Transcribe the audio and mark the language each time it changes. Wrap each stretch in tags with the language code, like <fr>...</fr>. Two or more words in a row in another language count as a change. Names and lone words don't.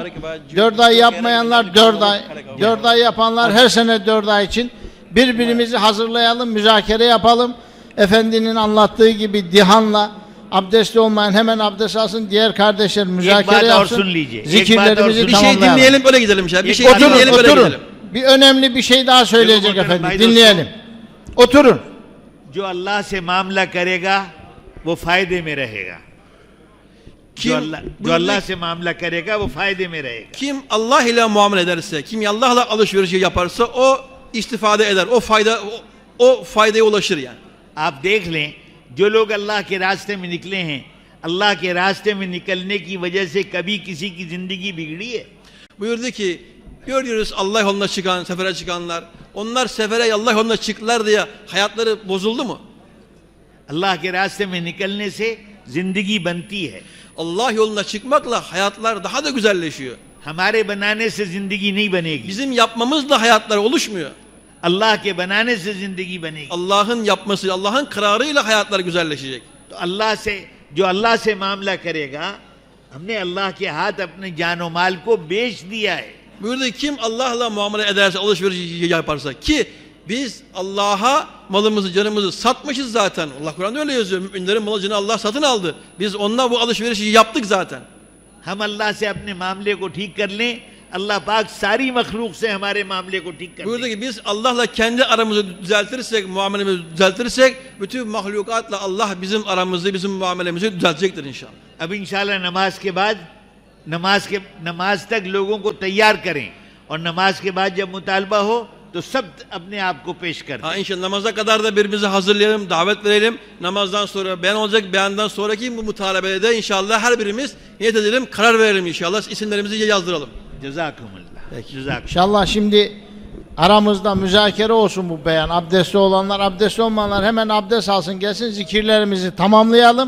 <tr>4 ay yapmayanlar 4 ay, 4 ay yapanlar her sene 4 ay için birbirimizi hazırlayalım, müzakere yapalım. Efendinin anlattığı gibi dihanla, abdestli olmayan hemen abdest alsın, diğer kardeşler müzakere yapsın, zikirlerimizi Bir tamamlayalım. şey dinleyelim böyle gidelim inşallah. Bir şey Oturun, dinleyelim böyle oturun. gidelim. Bir önemli bir şey daha söyleyecek Oturun, efendim, Bay dinleyelim. Oturun.</tr> <hi>जो अल्लाह से मामला करेगा वो फायदे में रहेगा.</hi> <tr>Kim,</tr> <hi>जो अल्लाह से मामला करेगा वो फायदे में रहेगा.</hi> <tr>kim Allah ile muamele ederse, kim Allah'la alışveriş yaparsa o istifade eder. O faydaya ulaşır yani.</tr> <hi>आप देख लें, जो लोग अल्लाह के रास्ते में निकले हैं, अल्लाह के रास्ते में निकलने की वजह से कभी किसी की जिंदगी बिगड़ी है?</hi> <tr>Buyurdu ki görüyoruz Allah yoluna çıkan, sefere çıkanlar. Onlar sefere Allah yoluna çıktılar diye hayatları bozuldu mu?</tr> <hi>अल्लाह के रास्ते में निकलने से जिंदगी बनती है.</hi> <tr>Allah yoluna çıkmakla hayatlar daha da güzelleşiyor.</tr> <hi>हमारे बनाने से जिंदगी नहीं बनेगी.</hi> <tr>Bizim yapmamızla hayatlar oluşmuyor.</tr> <hi>अल्लाह के बनाने से जिंदगी बनेगी.</hi> <tr>Allah'ın yapması, Allah'ın kararıyla hayatlar güzelleşecek.</tr> <hi>तो अल्लाह से, जो अल्लाह से मामला करेगा, हमने अल्लाह के हाथ अपने जान और माल को बेच दिया है.</hi> <tr>Buyurdu ki kim Allah'la muamele ederse, alışveriş yaparsa, ki biz Allah'a malımızı, canımızı satmışız zaten. Allah Kur'an'da öyle yazıyor. Müminlerin malı, canı Allah satın aldı. Biz onunla bu alışverişi yaptık zaten.</tr> <hi>हम अल्लाह से अपने मामले को ठीक कर लें, अल्लाह पाक सारी मखलूक से हमारे मामले को ठीक कर</hi> <tr>Buyurdu</tr> <hi>लें.</hi> <tr>ki biz Allah'la kendi aramızı düzeltirsek, muamelemizi düzeltirsek, bütün mahlukatla Allah bizim aramızı, bizim muamelemizi düzeltecektir inşallah.</tr> <hi>अब इंशाल्लाह नमाज के बाद नमाज तक लोगों को तैयार करें, और नमाज के बाद जब मुतालबा हो तो सब अपने आप को पेश कर दें.</hi> <tr>İnşallah namaza kadar da birbirimizi hazırlayalım, davet verelim. Namazdan sonra beyan olacak, beyandan sonraki bu mutalebede inşallah her birimiz niyet edelim, karar verelim inşallah. İsimlerimizi yazdıralım. Cezakumullah. Cezakum. İnşallah şimdi aramızda müzakere olsun bu beyan. Abdestli olanlar, abdestli olmayanlar hemen abdest alsın gelsin, zikirlerimizi tamamlayalım.</tr>